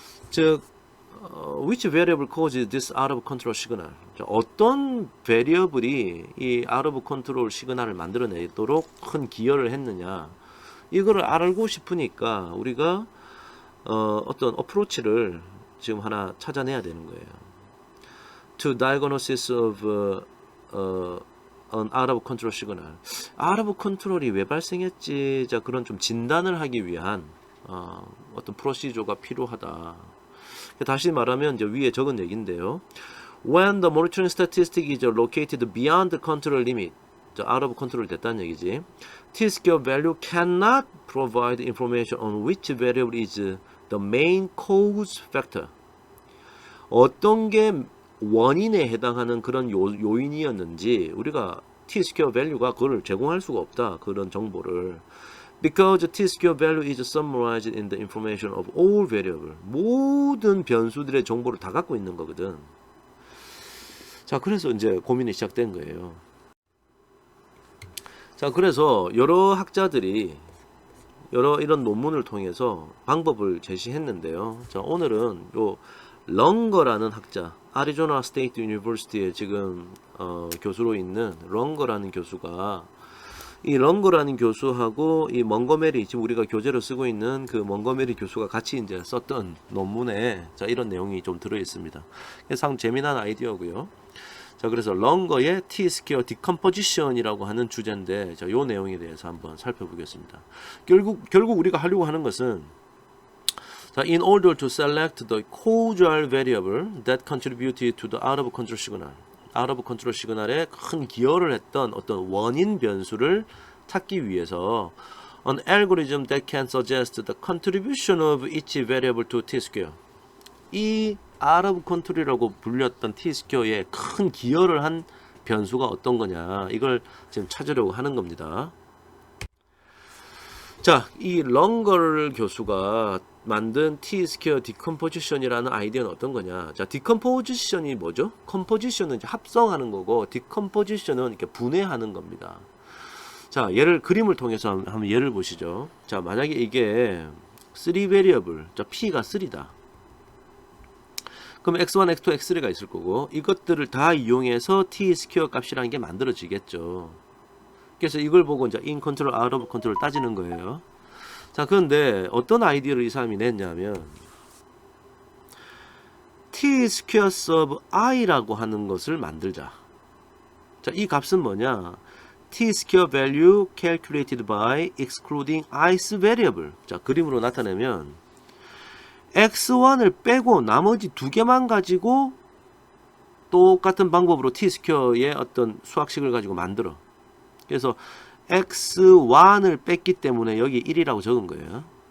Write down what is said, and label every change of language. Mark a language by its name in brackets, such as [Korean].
[Korean] 즉 [English] which variable caused this out of control [Korean] 시그널, 어떤 베리어블이 이 out of control 시그널을 만들어내도록 큰 기여를 했느냐, 이거를 알고 싶으니까 우리가 어떤 어프로치를 지금 하나 찾아내야 되는 거예요. [English] To diagnosis of an out of control 시그널. [Korean] out of control이 왜 발생했지? 자, 그런 좀 진단을 하기 위한 어떤 프로시저가 필요하다. 다시 말하면 이제 위에 적은 얘기인데요. [English] When the monitoring statistic is located beyond the control limit, out of control [Korean] 됐다는 얘기지. [English] T-square value cannot provide information on which variable is the main cause factor. [Korean] 어떤 게 원인에 해당하는 그런 요인이었는지 우리가 T-square value가 그걸 제공할 수가 없다. 그런 정보를. [English] Because T-square value is summarized in the information of all variable. [Korean] 모든 변수들의 정보를 다 갖고 있는 거거든. 자, 그래서 이제 고민이 시작된 거예요. 자, 그래서 여러 학자들이 이런 논문을 통해서 방법을 제시했는데요. 자, 오늘은 요 렁거라는 학자, 아리조나 스테이트 유니버시티에 지금 교수로 있는 렁거라는 교수가, 이 렁거라는 교수하고 이 멍거메리, 지금 우리가 교재로 쓰고 있는 그 멍거메리 교수가 같이 이제 썼던 논문에 자, 이런 내용이 좀 들어 있습니다. 상 재미난 아이디어고요. 자, 그래서 렁거의 T-스퀘어 디컴포지션이라고 하는 주제인데, 자, 요 내용에 대해서 한번 살펴보겠습니다. 결국 우리가 하려고 하는 것은, 자, [English] in order to select the causal variable that contributed to the out of control signal, [Korean] out of control 시그널에 큰 기여를 했던 어떤 원인 변수를 찾기 위해서 [English] an algorithm that can suggest the contribution of each variable to T-square, [Korean] 이 out of control이라고 불렸던 T-스퀘어에 큰 기여를 한 변수가 어떤 거냐, 이걸 지금 찾으려고 하는 겁니다. 자, 이 렁거 교수가 만든 T-스퀘어 디컴포지션이라는 아이디어는 어떤 거냐. 자, 디컴포지션이 뭐죠? 컴포지션은 이제 합성하는 거고, 디컴포지션은 이렇게 분해하는 겁니다. 자, 그림을 통해서 한번 예를 보시죠. 자, 만약에 이게 3 베리어블, 자, P가 3다. 그럼 x1, x2, x3가 있을 거고, 이것들을 다 이용해서 T-스퀘어 값이라는 게 만들어지겠죠. 그래서 이걸 보고 이제 in control, out of control 따지는 거예요. 자, 그런데 어떤 아이디어를 이 사람이 냈냐면, T-square of i라고 하는 것을 만들자. 자, 이 값은 뭐냐? [English] T-square value calculated by excluding ith variable. [Korean] 자, 그림으로 나타내면 x1을 빼고 나머지 두 개만 가지고 똑같은 방법으로 T-스퀘어의 어떤 수학식을 가지고 만들어. 그래서 x1을 뺐기 때문에 여기 1이라고 적은 거예요.